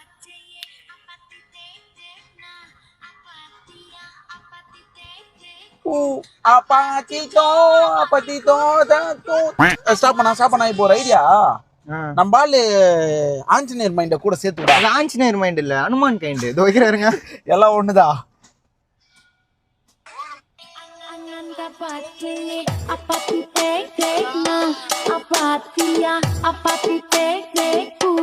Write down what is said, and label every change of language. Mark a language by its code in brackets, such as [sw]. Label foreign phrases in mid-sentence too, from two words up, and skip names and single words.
[ta] ஸ்டாப் பண்ணா இப்போ ஒரு ஐடியா. நம்ம ஆளு ஆஞ்சநேயர் மைண்ட கூட சேர்த்து. ஆஞ்சநேயர் மைண்ட் இல்ல, அனுமான் கைண்ட். இது வைக்கிறாருங்க. எல்லாம் ஒண்ணுதான். Apati tek tek na, apati ya, apati tek tek.